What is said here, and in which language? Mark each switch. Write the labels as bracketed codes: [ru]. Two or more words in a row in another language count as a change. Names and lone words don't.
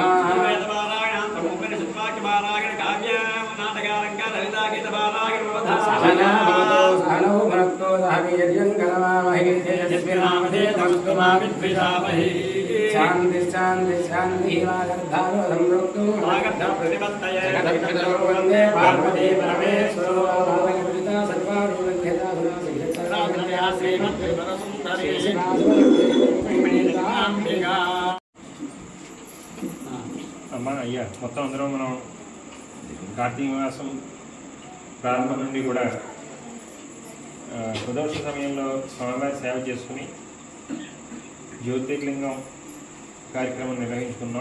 [sa] वेदबालायणां तं उपनिषद्वाक्यबालाय काव्यनाटकालङ्कारललितागीतबालाय नमोधारयाम् सहनौ भुनक्तो सह वीर्यं करवावहै तेजस्विनामधे तमस्तु मा विद्विषावहै शान्ति शान्ति शान्ति वागर्धारो संवृक्तो वागर्ध प्रतिपत्तये जगत्पितरो वन्दे पार्वती परमेश्वरो वागर्पिता सर्वारूढ्यता गुणासिद्धता श्रीमद्विवरसुन्दरी श्रीनाथाम्बिका [te] అమ్మ అయ్యా మొత్తం అందరం మనం కార్తీక మాసం ప్రారంభం నుండి కూడా ప్రదోష సమయంలో స్వామివారి సేవ చేసుకుని జ్యోతిర్లింగం కార్యక్రమం నిర్వహించుకున్నాం.